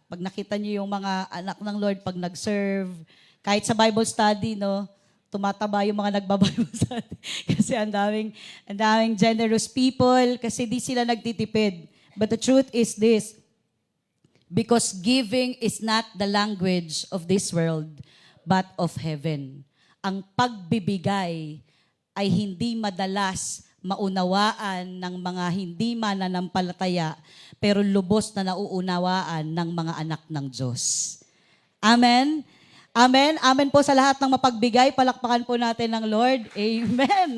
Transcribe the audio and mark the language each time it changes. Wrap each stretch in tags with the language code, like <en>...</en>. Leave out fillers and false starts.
<tl>Pag nakita niyo yung mga anak ng Lord, pag nag-serve, kahit sa Bible study, no, tumataba yung mga nagba-Bible study. Kasi ang daming generous people, kasi di sila nagtitipid.</tl> <en>But the truth is this, because giving is not the language of this world, but of heaven.</en> <tl>Ang pagbibigay ay hindi madalas maunawaan ng mga hindi mananampalataya, pero lubos na nauunawaan ng mga anak ng Diyos. Amen? Amen? Amen po sa lahat ng mapagbigay. Palakpakan po natin ng Lord. Amen.</tl>